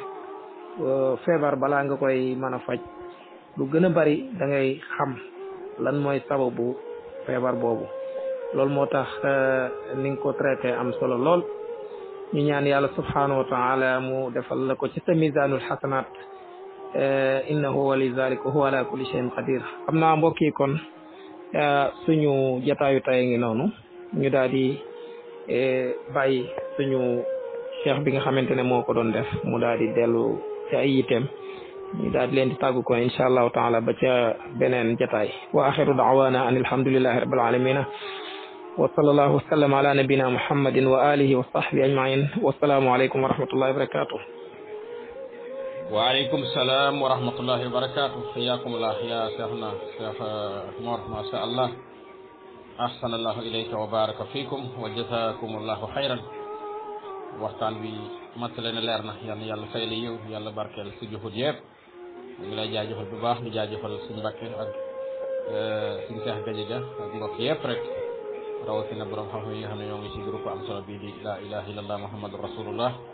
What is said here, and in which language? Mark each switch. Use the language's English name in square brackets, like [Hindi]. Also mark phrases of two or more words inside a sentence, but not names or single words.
[Wolof] feebar balaa nga koy mën a faj lu gën a bari da ngay xam lan mooy sababu feebar boobu loolu moo tax ni nga ko traité am solo lool ñu ñaan yàlla [Arabic] سبحانه وتعالى [Wolof] mu defal la ko ci sa [Arabic] ميزان الحسنات إنه ولي ذلك وهو على كل شيء قدير [Wolof] xam naa mbokk yi kon suñu jataayu tay ngi noonu ñu daal di bàyyi suñu cheikh bi nga xamante ne moo ko doon def mu daal di dellu ci ay yiteem ñu daal di leen di tàggu ko [Arabic] إن شاء الله تعالى [Wolof] ba ca beneen jataay [Arabic] وآخر دعوانا أن الحمد لله رب العالمين وصلى الله وسلم على نبينا محمد وعلى آله وصحبه أجمعين والسلام عليكم ورحمة الله وبركاته وعليكم السلام ورحمة الله وبركاته حياكم الله يا شيخنا شيخ مور ما شاء الله أحسن الله إليك وبارك فيكم وجزاكم الله خيرا [Wolof] waxtaan bi matale na leer na yal na yàlla fay la yiw yàlla barkeel si juhud yëpp ñu ngi lay jaajëfal bu baax di jaajëfal suñu Mbàkke ak suñu Seex Gajaga ak mbokk yëpp rek rawatina borom xam-xam yi nga xam ne ñoo ngi si groupe am solo bii di [Arabic] لا إله إلا الله محمد رسول الله